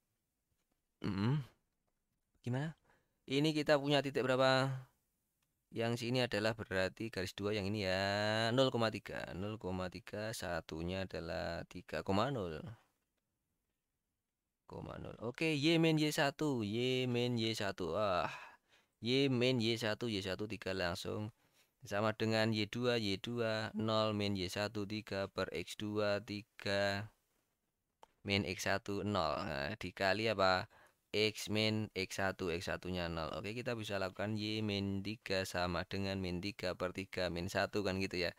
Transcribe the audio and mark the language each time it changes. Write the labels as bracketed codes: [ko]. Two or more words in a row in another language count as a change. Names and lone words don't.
[id] Gimana? Ini kita punya titik berapa? Yang sini adalah berarti garis dua yang ini ya 0,3. 0,3 satunya adalah 3,0. Oke, Y min Y1, Y min Y1. Y min Y1, Y1 3 langsung sama dengan Y2, Y2 0 min Y1 3 per X2 3 min X1 0. Nah, dikali apa? X min X1, X1-nya 0. Oke, kita bisa lakukan Y min 3 sama dengan min 3 per 3 min 1 kan gitu ya.